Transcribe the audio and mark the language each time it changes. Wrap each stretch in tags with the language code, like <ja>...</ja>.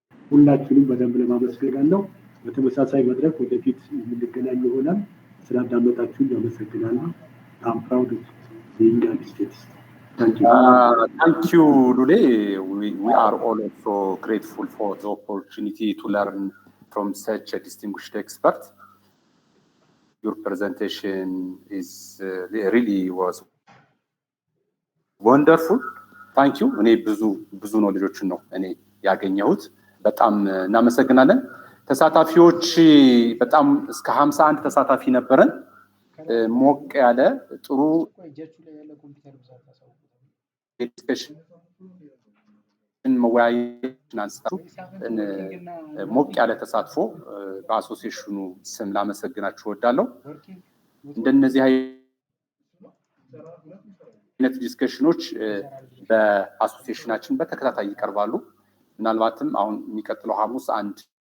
<am>ሁላችሁንም በደንብ ለማመስገን በተመሳሳይ መድረክ ወደፊት የምንገናኝ ይሆናል። ስላዳመጣችሁን አመሰግናለሁ።</am> <en>I'm proud of being in the United States. Thank you. Thank you, Lule. We are all also grateful for the opportunity to learn from such a distinguished expert. Your presentation is really was wonderful. Thank you.</en> <am>እኔ ብዙ ኖሌጆችን ነው እኔ ያገኘሁት። በጣም እናመሰግናለን። ተሳታፊዎች በጣም እስከ 51 ተሳታፊ ነበረን። ሞቅ ያለ ጥሩ ዲስከሽን መወያየትን አንስታችሁ ሞቅ ያለ ተሳትፎ በአሶሲዬሽኑ ስም ላመሰግናችሁ እወዳለሁ። እንደነዚህ አይነት ዲስከሽኖች በአሶሲዬሽናችን በተከታታይ ይቀርባሉ። ምናልባትም አሁን የሚቀጥለው ሐሙስ አንድ</am>